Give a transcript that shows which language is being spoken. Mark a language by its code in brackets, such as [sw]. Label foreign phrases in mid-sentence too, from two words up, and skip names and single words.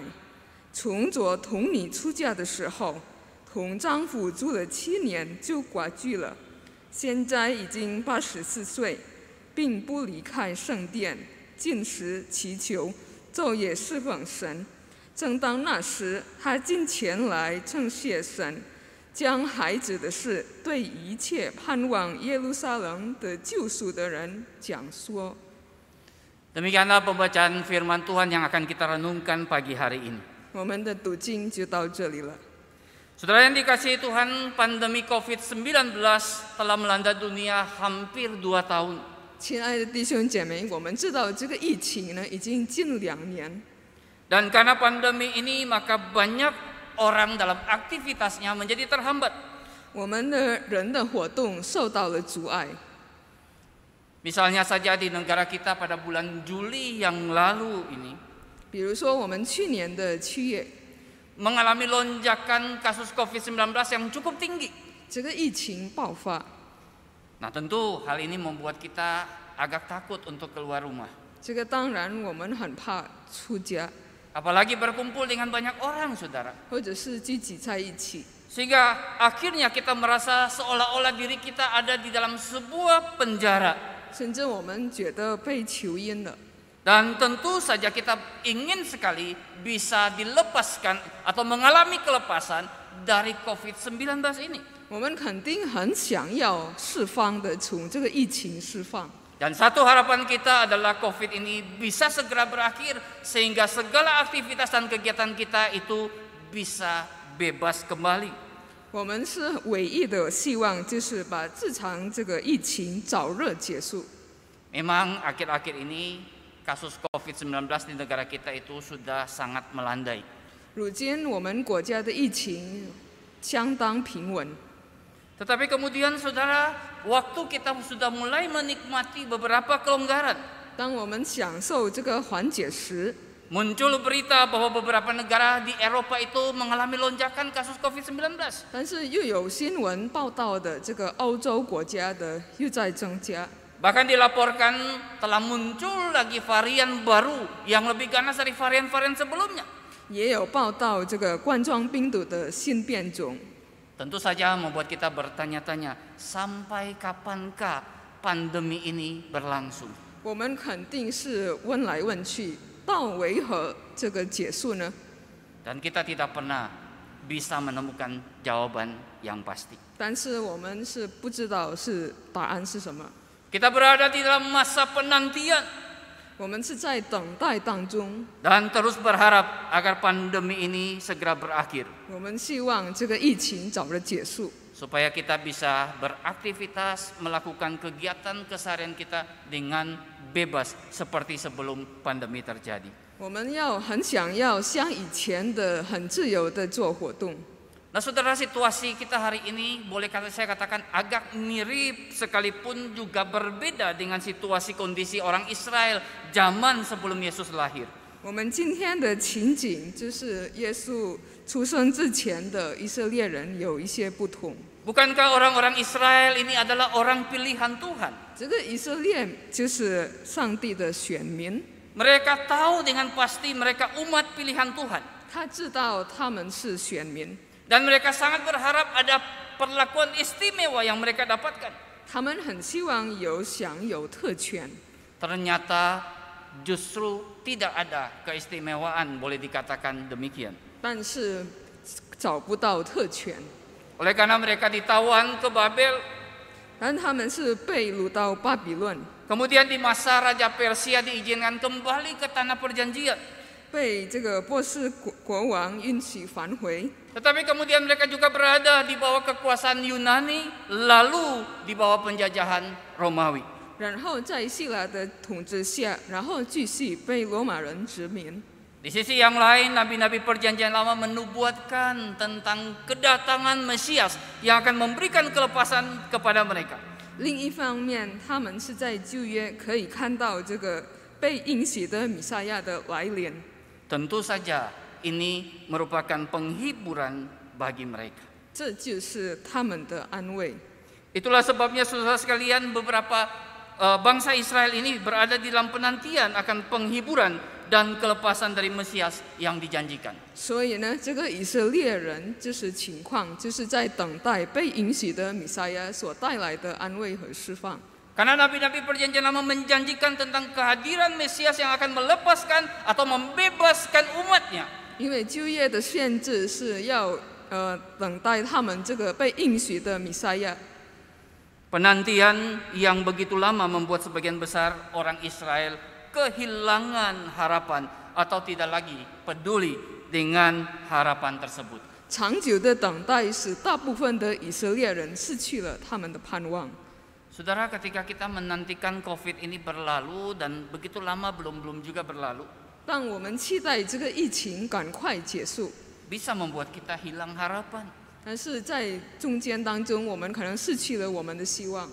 [zh] 从着童女出嫁的时候，同丈夫住了7年就寡居了，现在已经84岁，并不离开圣殿，进食祈求，昼夜侍奉神。正当那时，他进前来称谢神，将孩子的事对一切盼望耶路撒冷的救赎的人讲说。 [id] Demikianlah pembacaan firman Tuhan yang akan kita renungkan pagi hari ini. [zh] 我们的读经就到这里了。 [id] Saudara yang dikasihi Tuhan, pandemi COVID-19 telah melanda dunia hampir 2 tahun. [zh] 亲爱的弟兄姐妹，我们知道这个疫情呢已经近2年， [id] Dan karena pandemi ini maka banyak orang dalam aktivitasnya menjadi terhambat. [zh] 我们的人的活动受到了阻碍。 [id] Misalnya saja di negara kita pada bulan Juli yang lalu ini [zh] 比如说，我们去年的7月， [id] mengalami lonjakan kasus COVID-19 yang cukup tinggi. [zh] 这个疫情爆发， [id] Nah, tentu hal ini membuat kita agak takut untuk keluar rumah. [zh] 这个当然我们很怕出家， [id] Apalagi berkumpul dengan banyak orang, saudara. [zh] 或者是聚集在一起， [id] Sehingga akhirnya kita merasa seolah-olah diri kita ada di dalam sebuah penjara. [zh] 甚至我们觉得被囚禁了。 [id] Dan tentu saja kita ingin sekali bisa dilepaskan atau mengalami kelepasan dari COVID-19 ini. [zh] 我们肯定很想要释放的从这个疫情释放。 [id] Dan satu harapan kita adalah COVID ini bisa segera berakhir sehingga segala aktivitas dan kegiatan kita itu bisa bebas kembali. [zh] 我们是唯一的希望，就是把这场这个疫情早日结束。 [id] Memang akhir-akhir ini kasus COVID-19 di negara kita itu sudah sangat melandai. [zh] 如今我们国家的疫情相当平稳， [id] Tetapi kemudian saudara, waktu kita sudah mulai menikmati beberapa kelonggaran, [zh] 当我们享受这个缓解时， [id] muncul berita bahwa beberapa negara di Eropa itu mengalami lonjakan kasus COVID-19. [zh] 但是又有新闻报道的这个欧洲国家的又在增加， [id] Bahkan dilaporkan telah muncul lagi varian baru yang lebih ganas dari varian-varian sebelumnya. [zh] 也有报道这个冠状病毒的新变种。 [id] Tentu saja membuat kita bertanya-tanya, sampai kapankah pandemi ini berlangsung? [zh] 我们肯定是问来问去，到为何这个结束呢？ [id] Dan kita tidak pernah bisa menemukan jawaban yang pasti. [zh] 但是我们是不知道是答案是什么。 [id] Kita berada di dalam masa penantian [zh] 我们是在等待当中， [id] dan terus berharap agar pandemi ini segera berakhir [zh] 我们希望这个疫情早日结束， [id] supaya kita bisa beraktivitas, melakukan kegiatan keseharian kita dengan bebas seperti sebelum pandemi terjadi. [zh] 我们很想要像以前的很自由的做活动。 [id] Nah, saudara, situasi kita hari ini boleh saya katakan agak mirip sekalipun juga berbeda dengan situasi kondisi orang Israel zaman sebelum Yesus lahir. [zh] 我们今天的情景就是耶稣出生之前的以色列人有一些不同。 [id] Bukankah orang-orang Israel ini adalah orang pilihan Tuhan? [zh] 这个以色列就是上帝的选民， [id] Mereka tahu dengan pasti mereka umat pilihan Tuhan. [zh] 他知道他们是选民， [id] Dan mereka sangat berharap ada perlakuan istimewa yang mereka dapatkan. [zh] 他们很希望享有特权。 [id] Ternyata justru tidak ada keistimewaan, boleh dikatakan demikian. [zh] 但是找不到特权， [id] Oleh karena mereka ditawan ke Babel, [zh] 但他们是被掳到巴比伦， [id] kemudian di masa Raja Persia diizinkan kembali ke tanah perjanjian. [zh] 被这个波斯国王允许返回。 [id] Tetapi kemudian mereka juga berada di bawah kekuasaan Yunani, lalu di bawah penjajahan Romawi. [zh] 然后在希腊的统治下，然后继续被罗马人殖民。 [id] Di sisi yang lain, nabi-nabi perjanjian lama menubuatkan tentang kedatangan Mesias yang akan memberikan kelepasan kepada mereka. [zh] 另一方面，他们是在旧约可以看到这个被应许的弥赛亚的来临。 [id] Tentu saja ini merupakan penghiburan bagi mereka. [zh] 这就是他们的安慰。 [id] Itulah sebabnya saudara sekalian beberapa bangsa Israel ini berada di dalam penantian akan penghiburan dan kelepasan dari Mesias yang dijanjikan. [zh] 所以呢，这个以色列人就是情况，就是在等待被应许的弥赛亚所带来的安慰和释放。 [id] Karena nabi-nabi perjanjian lama menjanjikan tentang kehadiran Mesias yang akan melepaskan atau membebaskan umatnya. [zh] 因为旧约的限制是要等待他们这个被应许的弥赛亚。 [id] Penantian yang begitu lama membuat sebagian besar orang Israel kehilangan harapan atau tidak lagi peduli dengan harapan tersebut. [zh] 长久的等待使大部分的以色列人失去了他们的盼望。 [id] Saudara, ketika kita menantikan COVID ini berlalu dan begitu lama belum juga berlalu, [zh] 当我们期待这个疫情赶快结束， [id] bisa membuat kita hilang harapan. [zh] 但是在中间当中，我们可能失去了我们的希望。